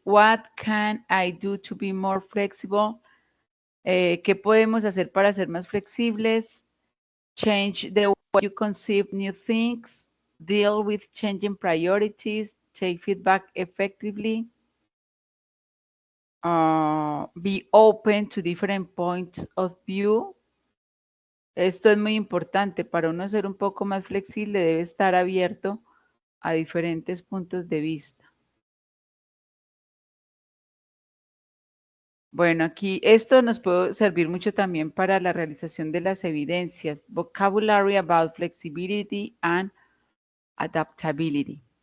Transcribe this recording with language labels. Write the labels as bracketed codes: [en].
[en] What can I do to be more flexible? [es] ¿Qué podemos hacer para ser más flexibles? [en] Change the way you conceive new things. Deal with changing priorities. Take feedback effectively. Be open to different points of view. [es] Esto es muy importante. Para uno ser un poco más flexible, debe estar abierto a diferentes puntos de vista. Bueno, aquí esto nos puede servir mucho también para la realización de las evidencias. [en] Vocabulary about flexibility and adaptability.